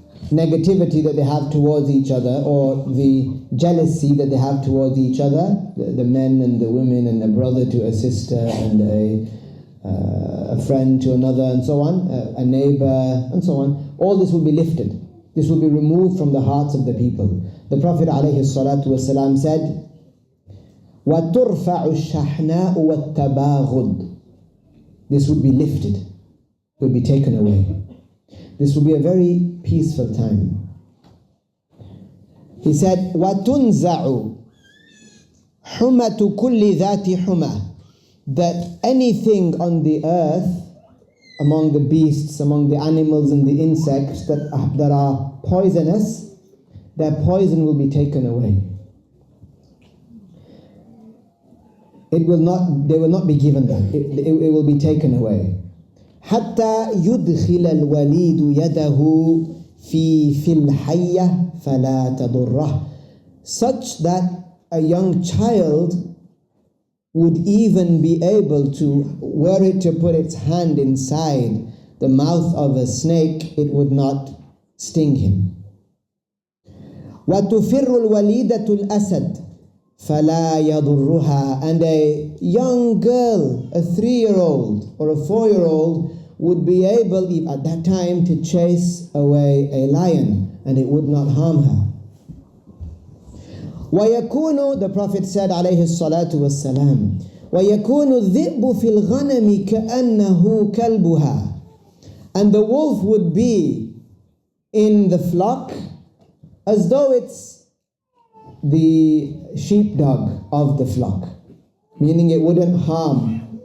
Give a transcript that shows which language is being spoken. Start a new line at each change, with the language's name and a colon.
English: negativity that they have towards each other, or the jealousy that they have towards each other, the men and the women, and a brother to a sister, and a friend to another, and so on, a neighbor, and so on. All this will be lifted. This will be removed from the hearts of the people. The Prophet ﷺ said,
Arabic: وَتُرْفَعُ الشَّحْنَاءُ وَالتَّبَاغُضُ.
English: This would be lifted. It would be taken away. This will be a very peaceful time. He said,
Arabic: وَتُنْزَعُ حُمَةُ كُلِّ ذَاتِ حُمَةٍ.
English: That anything on the earth, among the beasts, among the animals and the insects that are poisonous, their poison will be taken away. They will not be given that. It will be taken away.
Arabic: حتى يدخل الوليد يده في الحية فلا تضره.
English: Such that a young child would even be able to, were it to put its hand inside the mouth of a snake, it would not sting him.
Arabic: وَتُفِرُّ الْوَلِيدَةُ الْأَسَدُ فَلَا يَضُرُّهَا.
English: And a young girl, a 3-year-old or a 4-year-old, would be able at that time to chase away a lion, and it would not harm her.
Arabic: وَيَكُونُ,
English: the Prophet said
Arabic: عليه الصلاة والسلام, وَيَكُونُ الذِّئْبُ فِي الْغَنَمِ كَأَنَّهُ كَلْبُهَا.
English: And the wolf would be in the flock as though it's the sheepdog of the flock, meaning it wouldn't harm.